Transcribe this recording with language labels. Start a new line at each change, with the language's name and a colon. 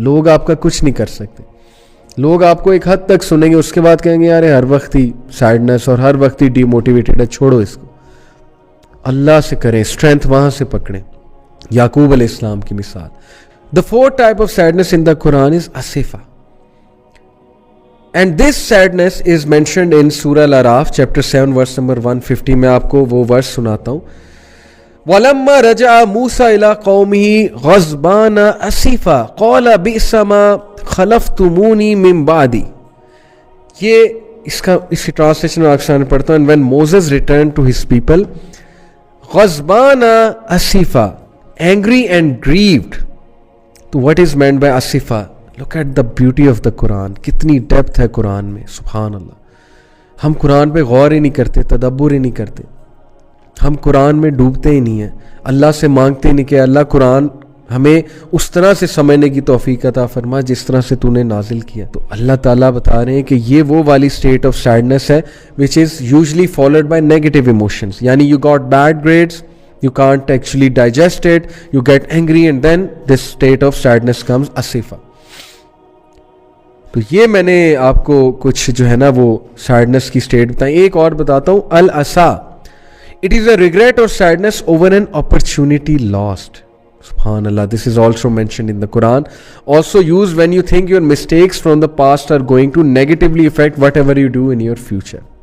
Urdu: لوگ آپ کا کچھ نہیں کر سکتے. لوگ آپ کو ایک حد تک سنیں گے, اس کے بعد کہیں گے یار ہر وقت ہی سیڈنس اور ہر وقت ہی ڈی موٹیویٹیڈ ہے, چھوڑو اس کو. اللہ سے کریں, اسٹرینتھ وہاں سے پکڑیں. یعقوب علیہ السلام کی مثال.
English: The fourth type of sadness in the Quran is asifa. And this sadness is mentioned in Surah Al-Araf, chapter 7, verse number 150.
Urdu: میں آپ کو وہ ورس سناتا ہوں.
Arabic: وَلَمَّا رَجَعَ مُوسَى إِلَىٰ قَوْمِهِ غَضْبَانَ أَسِفًا قَالَ بِئْسَ مَا خَلَفْتُمُونِي مِن بَعْدِي.
Urdu: اس کی ٹرانسلیشن میں اکثر پڑھتا ہوں.
English: And when Moses returned to his people,
Arabic: غَضْبَانَ أَسِفًا,
English: angry and grieved. تو what is meant by asifa? Look at the beauty of the Quran.
Urdu: کتنی ڈیپتھ ہے قرآن میں, سبحان اللہ. ہم قرآن پہ غور ہی نہیں کرتے, تدبر ہی نہیں کرتے, ہم قرآن میں ڈوبتے ہی نہیں ہیں, اللہ سے مانگتے نہیں کہ اللہ قرآن ہمیں اس طرح سے سمجھنے کی توفیق عطا فرما جس طرح سے تو نے نازل کیا. تو اللہ تعالیٰ بتا رہے ہیں کہ یہ وہ والی
English: state of sadness
Urdu: ہے
English: which is usually followed by negative emotions. یعنی you got bad grades, you can't actually digest it, you get angry, and then this state of sadness comes, asifa.
Urdu: تو یہ میں نے آپ کو کچھ جو ہے نا وہ سیڈنس کی اسٹیٹ بتائیں. ایک اور بتاتا ہوں, الاسا.
English: It is a regret or sadness over an opportunity lost. سبحان اللہ, this is also mentioned in the Quran. Also used when you think your mistakes from the past are going to negatively affect whatever you do in your future.